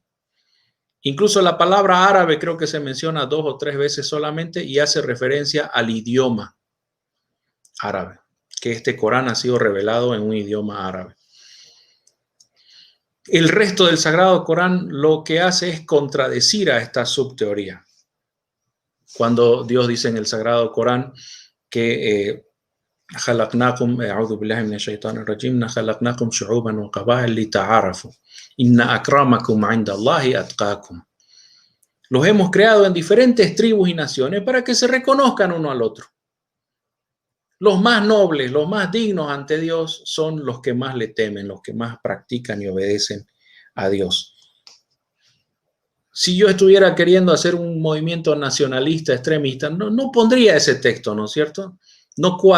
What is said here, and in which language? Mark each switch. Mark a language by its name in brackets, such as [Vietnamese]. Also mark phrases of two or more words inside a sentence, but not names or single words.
[Spanish] Incluso la palabra árabe creo que se menciona 2 o 3 veces solamente y hace referencia al idioma árabe, que este Corán ha sido revelado en un idioma árabe. El resto del Sagrado Corán lo que hace es contradecir a esta subteoría. Cuando Dios dice en el Sagrado Corán que [Arabic] خلقناكم أعوذ بالله من الشيطان الرجيم خلقناكم شعوبا وقبائل لتعارفوا إن أكرمكم عند الله أتقاكم. [Spanish] Los hemos creado en diferentes tribus y naciones para que se reconozcan uno al otro. Los más nobles, los más dignos ante Dios son los que más le temen, los que más practican y obedecen a Dios. Si yo estuviera queriendo hacer un movimiento nacionalista, extremista, no pondría ese texto, ¿no es cierto?